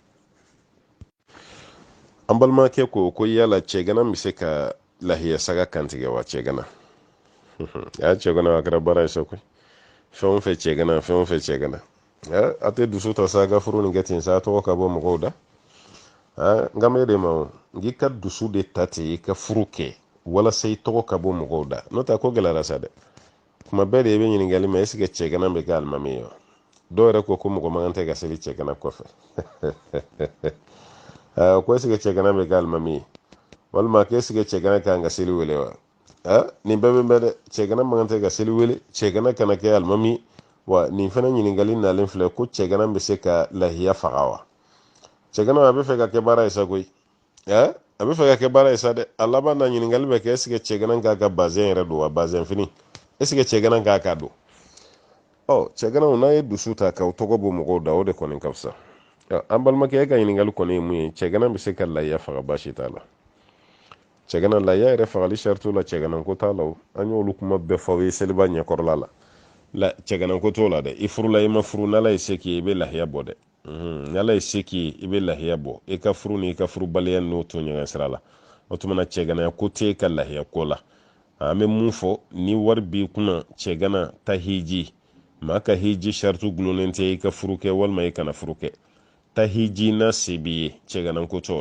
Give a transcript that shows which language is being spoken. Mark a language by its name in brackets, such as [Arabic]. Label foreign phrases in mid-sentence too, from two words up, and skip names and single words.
[Bambara] an balimakɛ ko yala cɛgana bɛ se ka lahiya saga kantigɛ wa cɛgana ya cɛgana a kɛra baara ye sa koyi fɛn o fɛn cɛgana a tɛ dusu ta sa ka furu nin kɛ ten sa a tɔgɔ ka bɔ mɔgɔw da nka mɛ de ma n'i ka dusu de ta ten i ka furu kɛ walasa i tɔgɔ ka bɔ mɔgɔw da n'o tɛ ko gɛlɛyara sa dɛ kuma bɛɛ de i bɛ ɲininkali mɛ [French] est-ce que [Bambara] cɛgana bɛ kɛ alimami ye wa dɔw yɛrɛ ko mɔgɔ man kan tɛ ka seli cɛgana kɔfɛ ko [French] est-ce que [Bambara] cɛgana bɛ kɛ alimami ye walima ko [French] est-ce que [Bambara] cɛgana kan ka seli wele wa nin bɛɛ bɛ dɛ cɛgana man kan tɛ ka seli wele cɛgana kana kɛ alimami wa nin fana ɲininkali nalen filɛ ko cɛgana bɛ se ka lahiya faga wa cɛgana a bɛ fɛ ka kɛ baara ye sa koyi a bɛ fɛ ka kɛ baara ye sa dɛ a laban na ɲininkali bɛ kɛ [French] est-ce que [Bambara] cɛgana k'a ka bazɛn yɛrɛ don wa bazɛn fini est-ce que cɛgana k'a ka don cɛgana n'a ye dusu ta k'aw tɔgɔ bɔ mɔgɔw da o de kɔni ka fisa an balimakɛ e ka ɲininkali kɔni ye mun ye cɛgana bɛ se ka lahiya faga baasi t'a la cɛgana lahiya yɛrɛ fagali sarito la cɛgana ko t'a la an y'olu kuma bɛɛ fɔ aw ye seliba ɲɛkɔrɔla la cɛgana ko t'o la dɛ i furula i ma furu n'ala ye se k'i ye i bɛ lahiya bɔ dɛ n'ala ye se k'i ye i bɛ lahiya bɔ i ka furu ni i ka furubaliya n'o to ɲɔgɔn sira la o tuma na cɛganaya ko t'e ka lahiya ko la an bɛ mun fɔ ni wari b'i kunna cɛgana ta hiji maa ka hiji sarito gulolen tɛ i ka furu kɛ walima i kana furu kɛ ta hiji na se b'i ye cɛgana ko t'o